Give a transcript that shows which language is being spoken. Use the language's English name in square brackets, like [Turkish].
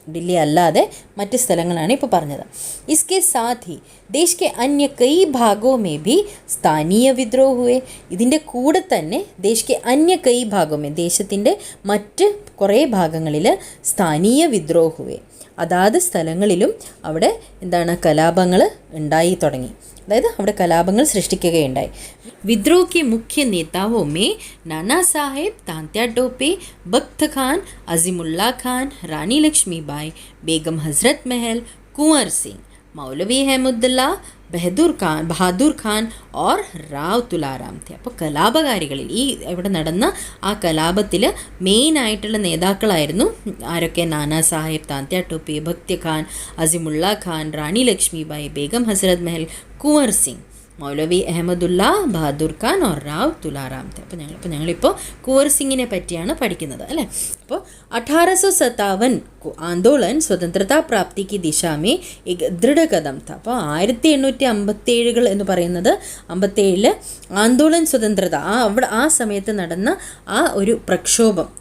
[Hindi] दिल्ली अल्लादे [Malayalam] मറ്റ് സ്ഥലങ്ങളാണ് ഇപ്പോൾ പറഞ്ഞത്. [Hindi] इसके साथ ही देश के अन्य कई भागों में भी स्थानीय विद्रोह हुए. [Malayalam] ഇതിൻ്റെ കൂടെ തന്നെ [Hindi] देश के अन्य कई भागों में, [Malayalam] ദേശത്തിൻ്റെ മറ്റ് കുറേ ഭാഗങ്ങളിൽ [Hindi] സ്ഥാനീയ വിദ്രോഹ हुए, [Malayalam] അതാത് സ്ഥലങ്ങളിലും അവിടെ കലാപങ്ങൾ ഉണ്ടായി തുടങ്ങി, അതായത് അവിടെ കലാപങ്ങൾ സൃഷ്ടിക്കുകയുണ്ടായി. [Hindi] विद्रोह के मुख्य नेताओं में नाना साहेब, तांत्या टोपे, बख्त खान, अजीमुल्ला खान, रानी लक्ष्मीबाई, बेगम हजरत महल, कुंवर सिंह, मौलवी अहमदुल्ला, ബഹാദൂർ ഖാൻ ഓർ റാവ് തുലാറാം थे. [Malayalam] അപ്പോൾ കലാപകാരികളിൽ ഈ ഇവിടെ നടന്ന ആ കലാപത്തിൽ മെയിനായിട്ടുള്ള നേതാക്കളായിരുന്നു ആരൊക്കെ? നാനാ സാഹിബ്, താന്ത്യ ടോപ്പെ, ഭക്തി ഖാൻ, അസിമുള്ള ഖാൻ, റാണി ലക്ഷ്മിബായി, ബേഗം ഹസ്രത് മഹൽ, കുंवर സിംഗ്. മൗലവി അഹമ്മദുല്ല, ബഹാദൂർ ഖാൻ और റാവ് തുലാറാം थे. അപ്പോൾ ഞങ്ങളിപ്പോൾ കുവർ സിംഗിനെ പറ്റിയാണ് പഠിക്കുന്നത് അല്ലേ. [Hindi] അപ്പോൾ 1857 आंदोलन स्वतंत्रता प्राप्ति की दिशा में एक दृढ़ कदम था. [Malayalam] അപ്പോൾ 1857 എന്ന് പറയുന്നത് 57 ആന്തോളൻ സ്വതന്ത്രത ആ സമയത്ത് നടന്ന ആ ഒരു പ്രക്ഷോഭം.